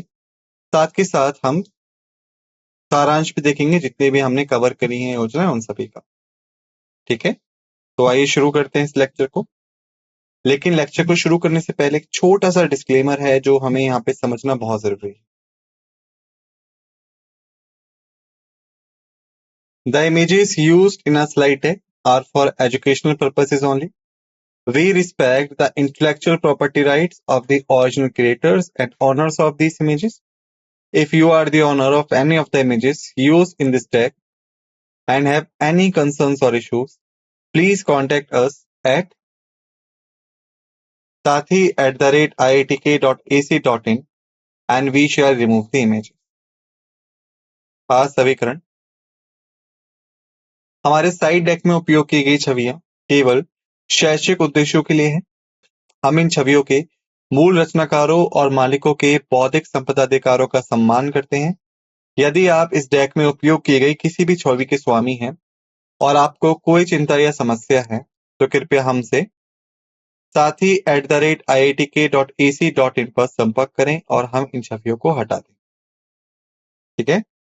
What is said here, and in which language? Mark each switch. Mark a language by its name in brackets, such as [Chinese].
[Hindi] साथ के साथ हम सारांश भी देखेंगे, जितने भी हमने कवर करी हैं योजना उन सभी का। ठीक है। तो आइए शुरू करते हैं इस लेक्चर को। लेकिन लेक्चर को शुरू करने से पहले एक छोटा सा डिस्क्लेमर है जो हमें यहाँ पे समझना बहुत जरूरी है। [English] The images used in a slide deck are for educational purposes only. We respect the intellectual property rights of the original creators and owners of these images. If you are the owner of any of the images used in this deck and have any concerns or issues, please contact us at sathi@iitk.ac.in and we shall remove the image। [Hindi] समीकरण। हमारे side deck में उपयोग की गई छवियां केवल शैक्षिक उद्देश्यों के लिए हैं। हम इन छवियों के मूल रचनाकारों और मालिकों के बौद्धिक संपदा अधिकारों का सम्मान करते हैं। यदि आप इस डेक में उपयोग की गई किसी भी छवि के स्वामी हैं और आपको कोई चिंता या समस्या है, तो कृपया हमसे sathi@iitk.ac.in पर संपर्क करें और हम इन छवियों को हटा दें। ठीक है।